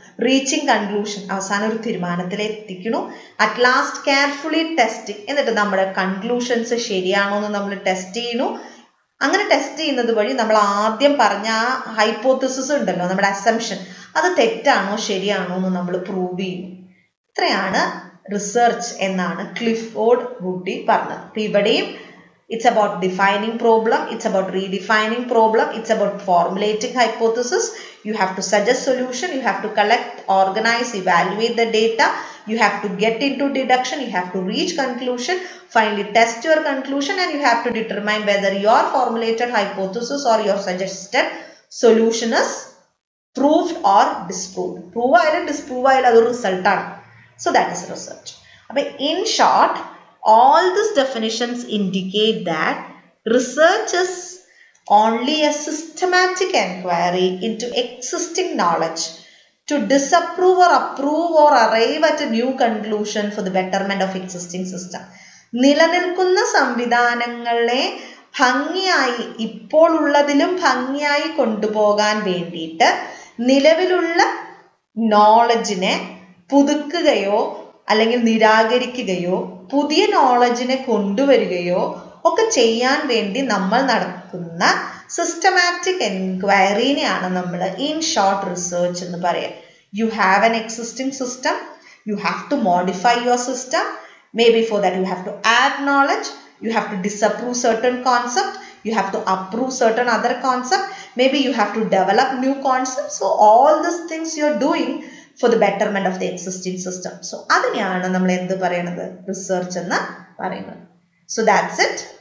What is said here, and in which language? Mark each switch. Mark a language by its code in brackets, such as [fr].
[en] reaching conclusion, [ml] അവസാനം ഒരു തീരുമാനത്തിൽ എത്തിക്കുന്നു. [en] at last carefully testing, [ml] എന്നിട്ട് നമ്മുടെ കൺക്ലൂഷൻസ് ശരിയാണോ എന്ന് നമ്മൾ ടെസ്റ്റ് ചെയ്യുന്നു. അങ്ങനെ ടെസ്റ്റ് ചെയ്യുന്നത് വഴി നമ്മൾ ആദ്യം പറഞ്ഞ ആ ഹൈപ്പോത്തസിസ് ഉണ്ടല്ലോ, നമ്മുടെ അസംഷൻ, അത് തെറ്റാണോ ശരിയാണോ എന്ന് നമ്മൾ പ്രൂവ് ചെയ്യുന്നു. ഇത്രയാണ് റിസർച്ച് എന്നാണ് ക്ലിഫോർഡ് വുഡി പറഞ്ഞത്. അപ്പൊ ഇവിടെയും [en] it's about defining problem, it's about redefining problem, it's about formulating hypothesis. You have to suggest solution, you have to collect, organize, evaluate the data, you have to get into deduction, you have to reach conclusion, finally test your conclusion, and you have to determine whether your formulated hypothesis or your suggested solution is proved or disproved. Prove or disprove [ml] adu result aanu. [en] So that is research. In short, all these definitions indicate that research is only a systematic inquiry into existing knowledge to disapprove or approve or arrive at a new conclusion for the betterment of existing system. [ml] നിലനിൽക്കുന്ന സംവിധാനങ്ങളെ ഭംഗിയായി, ഇപ്പോൾ ഉള്ളതിലും ഭംഗിയായി കൊണ്ടുപോകാൻ വേണ്ടിയിട്ട് നിലവിലുള്ള നോളജിനെ പുതുക്കുകയോ അല്ലെങ്കിൽ നിരാകരിക്കുകയോ പുതിയ നോളജിനെ കൊണ്ടുവരികയോ ഒക്കെ ചെയ്യാൻ വേണ്ടി നമ്മൾ നടക്കുന്ന സിസ്റ്റമാറ്റിക് എൻക്വയറിനെയാണ് നമ്മൾ ഇൻ ഷോർട്ട് റിസർച്ച് എന്ന് പറയാം. [en] You have an existing system, you have to modify your system, maybe for that you have to add knowledge, you have to disapprove certain concept, you have to approve certain other concept, maybe you have to develop new concepts. So all these things you are doing for the betterment of the existing system. So [ml] അതിനെയാണ് നമ്മൾ എന്ത് പറയുന്നത്, research എന്ന് പറയുന്നത്. [en] So that's it.